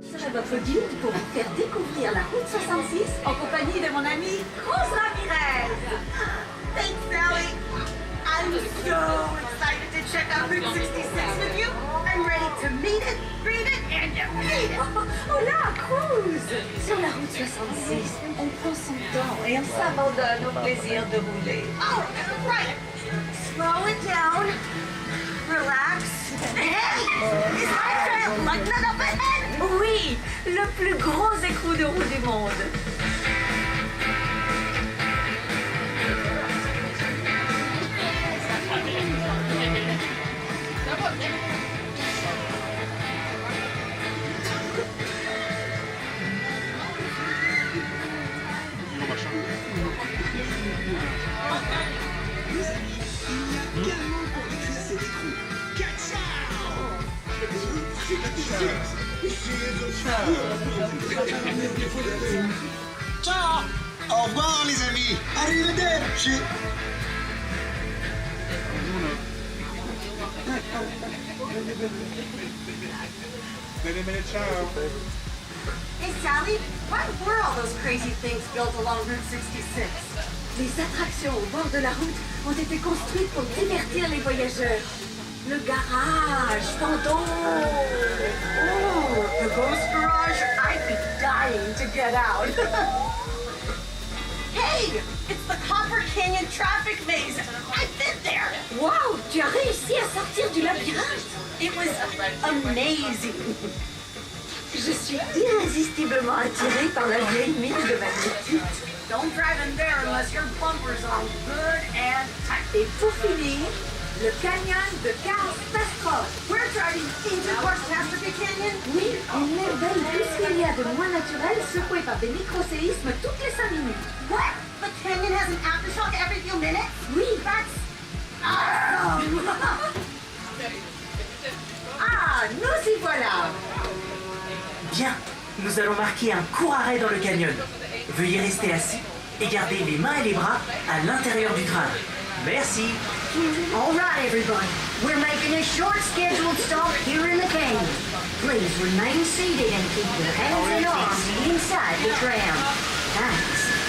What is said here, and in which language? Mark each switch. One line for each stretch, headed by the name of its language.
French: Votre guide pour vous faire découvrir la route 66 en compagnie de mon amie Rose Ramirez.
English: Thanks, Sally. I'm so excited to check out Route 66 with you. I'm ready to meet it, read it, and defeat it.
French: Oh là, cruise! Sur la route 66, on prend son temps et on s'abandonne au plaisir de rouler.
English: Oh, right. Slow it down. Relax. Hey! Is my trail like none up ahead?
French: Oui, le plus gros écrou de roue du monde.
Italian: Ciao!
French: Au revoir les amis!
Italian: Arrivederci!
English: Hey Sally, what were all those crazy things built along Route 66?
French: Les attractions au bord de la route ont été construites pour divertir les voyageurs. Le garage, fantôme!
English: Oh, the ghost garage, I'd be dying to get out. Hey, it's the Copper Canyon traffic maze. I've been there.
French: Wow, tu as réussi à sortir du labyrinthe.
English: It was amazing.
French: Je suis irrésistiblement attirée par la vieille mine de magnétite.
English: Don't drive in there unless your bumpers are good and tight.
French: Et pour finir, le canyon de catastrophe.
English: We're driving into Catastrophe Canyon. Oui, une merveille puisqu'il y a de moins naturel secoué par des micro-séismes toutes les 5 minutes. What? The canyon has an aftershock every few minutes? Oui, that's awesome.
French: Ah, nous y voilà. Bien, nous allons marquer un court arrêt dans le canyon. Veuillez rester assis et garder les mains et les bras à l'intérieur du train. Merci.
English: All right, everybody. We're making a short scheduled stop here in the canyon. Please remain seated and keep your hands and arms inside the tram. Thanks.